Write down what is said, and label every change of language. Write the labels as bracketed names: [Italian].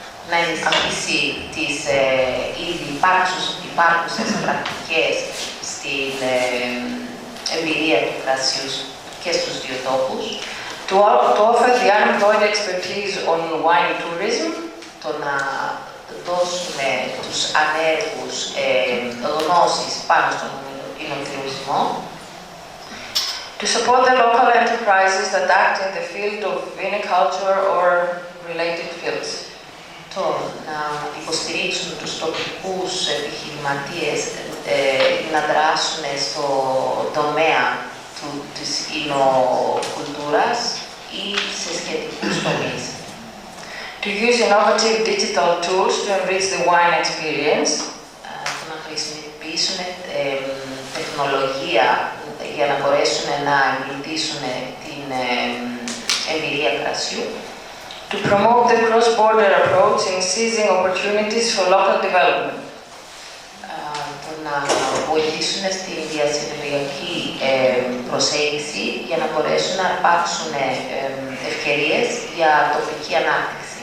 [Greek] να ενισχύσει τις ήδη υπάρχουσες πρακτικές στην εμπειρία του κρασιού και στους δύο τόπους. [English] to offer the unemployed expertise on wine tourism, [Greek] το να δώσουμε τους ανέργους γνώσεις πάνω στον εινοτουρισμό, [English] to support the local enterprises that act in the field of viniculture or related fields, [Greek] το να υποστηρίξουν τους τοπικούς επιχειρηματίες να δράσουν στο τομέα της εινοκουλτούρας ή σε σχετικούς τομείς. [English] to use innovative digital tools to enrich the wine experience, [Greek] Το να χρησιμοποιήσουν τεχνολογία για να μπορέσουν να εμπλουτίσουν την εμπειρία κρασιού, [English] to promote the cross-border approach in seizing opportunities for local development, [Greek] το να βοηθήσουν στην διασυνοριακή προσέγγιση για να μπορέσουν να υπάρξουν ευκαιρίες για τοπική ανάπτυξη.